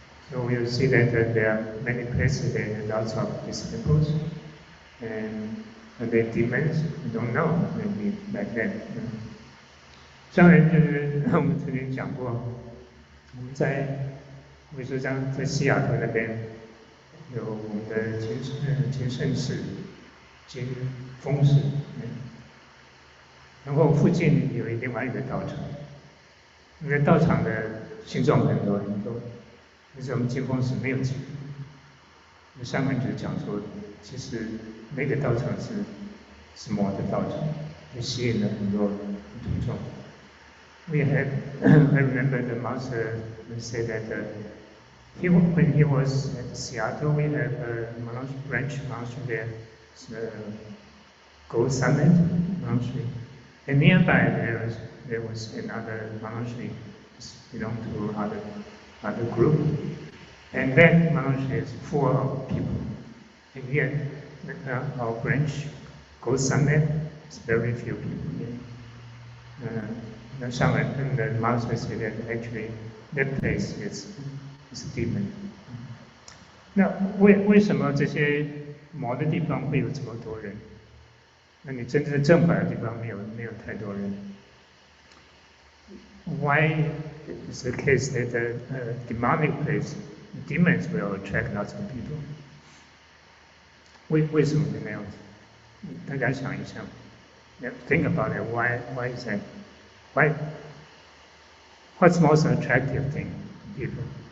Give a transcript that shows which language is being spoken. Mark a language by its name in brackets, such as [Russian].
[English] So we'll see that there are many places there are lots of disciples, and the demons we don't know maybe like that. [Chinese] 上人就是我们曾经讲过，我们比如说像在西雅图那边有我们的金圣寺、金峰寺，然后附近有另外一个道场，那个道场的信众很多，但是我们金峰寺没有几个。上面就讲说，其实那个道场是魔的道场，就吸引了很多徒众。 [English] I remember the master said that when he was at Seattle, we have a branch monastery there, Gold Summit monastery, and nearby there was another monastery belonged to other group, and that monastery is full of people. And yet, our branch, Gold Summit, is very few people here. The master said that actually that place is a demon. [Chinese] 那为什么这些魔的地方会有这么多人？那你真正正法的地方没有太多人。 [English] Why is the case that the demonic place, demons will attract lots of people? [Chinese] 为什么会那样子？大家想一想。 [English] Think about it. Why is that? What's most attractive thing to people?